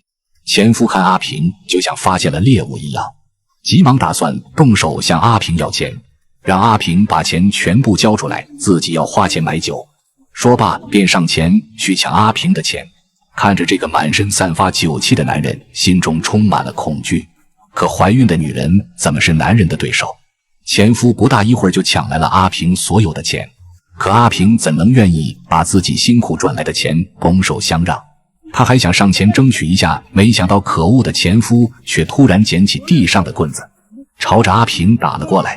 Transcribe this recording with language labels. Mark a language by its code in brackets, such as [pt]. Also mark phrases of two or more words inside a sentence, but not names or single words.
[zh] 前夫看阿平就像發現了獵物一樣，急忙打算動手向阿平要錢，讓阿平把錢全部交出來，自己要花錢買酒。說罷便上前去搶阿平的錢。看着这個滿身散發酒氣的男人，心中充滿了恐懼。可懷孕的女人怎麼是男人的對手？前夫不大一會兒就搶來了阿平所有的錢，可阿平怎能願意把自己辛苦賺來的錢拱手相讓？他還想上前爭取一下，沒想到可惡的前夫卻突然撿起地上的棍子，朝着阿平打了過來。